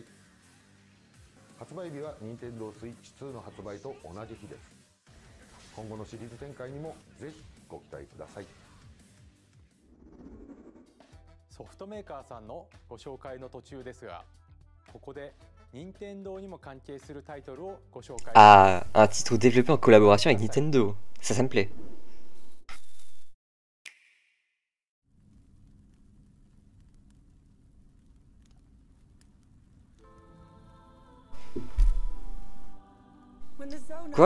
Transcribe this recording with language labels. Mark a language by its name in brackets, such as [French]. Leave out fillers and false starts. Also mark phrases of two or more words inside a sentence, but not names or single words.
[Japanese] 発売日は Nintendo Switch 2の発売と同じ日です。今後のシリーズ展開にもぜひご期待ください。ソフトメーカーさんのご紹介の途中ですが、ここで任天堂にも関係するタイトルをご紹介。 [French] Ah, un titre développé en collaboration avec Nintendo. Ça me plaît. Quoi?